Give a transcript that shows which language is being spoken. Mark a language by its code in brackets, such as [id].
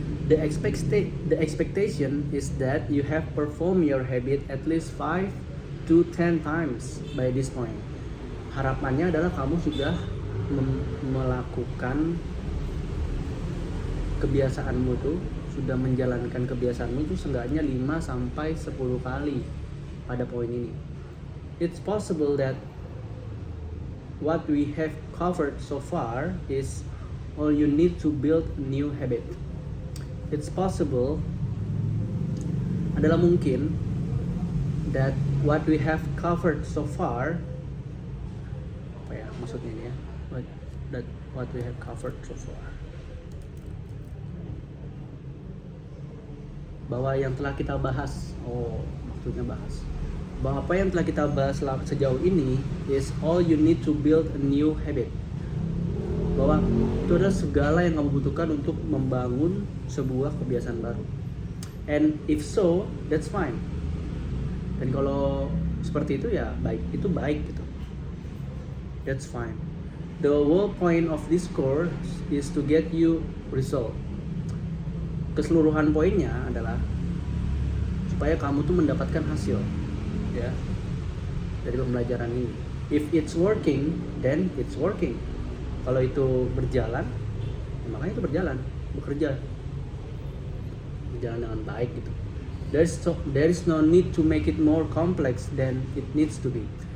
[en] The expectation is that you have performed your habit at least 5 to 10 times by this point. [id] Harapannya adalah kamu sudah melakukan kebiasaanmu tuh, sudah menjalankan kebiasaanmu itu seenggaknya 5 sampai 10 kali pada poin ini. [en] It's possible that what we have covered so far is all you need to build a new habit. It's possible, [id] adalah mungkin, [en] that what we have covered so far, [id] apa ya maksudnya ini ya, [en] what we have covered so far, [id] bahwa yang telah kita bahas, maksudnya bahas, bahwa apa yang telah kita bahas sejauh ini [en] is all you need to build a new habit. [id] Bahwa itu adalah segala yang kamu butuhkan untuk membangun sebuah kebiasaan baru. [en] And if so, that's fine. [id] Dan kalau seperti itu ya baik gitu. [en] That's fine. The whole point of this course is to get you result. [id] Keseluruhan poinnya adalah supaya kamu tuh mendapatkan hasil, ya, dari pembelajaran ini. [en] If it's working, then it's working. [id] Kalau itu berjalan, ya makanya itu bekerja dengan baik gitu. [en] There is no need to make it more complex than it needs to be.